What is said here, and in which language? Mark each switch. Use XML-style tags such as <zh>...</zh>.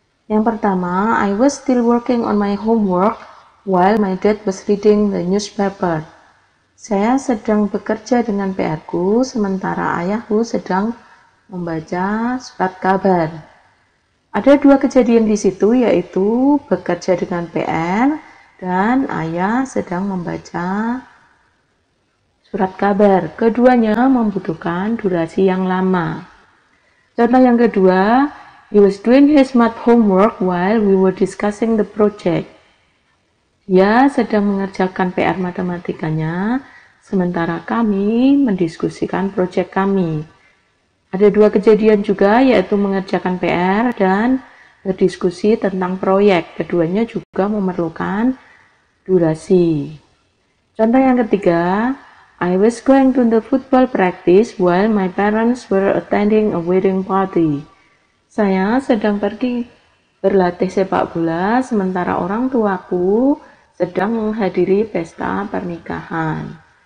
<id>Yang pertama,</id> <en>I was still working on my homework while my dad was reading the newspaper.</en> <id>Saya sedang bekerja dengan PR-ku sementara ayahku sedang membaca surat kabar. Ada dua kejadian di situ, yaitu bekerja dengan PR dan ayah sedang membaca surat kabar. Keduanya membutuhkan durasi yang lama. Contoh yang kedua,</id> <en>he was doing his math homework while we were discussing the project.</en> <id>Dia sedang mengerjakan PR matematikanya, sementara kami mendiskusikan proyek kami. Ada dua kejadian juga, yaitu mengerjakan PR dan berdiskusi tentang proyek. Keduanya juga memerlukan durasi. Contoh yang ketiga,</id> <en>I was going to the football practice while my parents were attending a wedding party.</en> <id>Saya sedang pergi berlatih sepak bola, sementara orang tuaku sedang menghadiri pesta pernikahan.</id>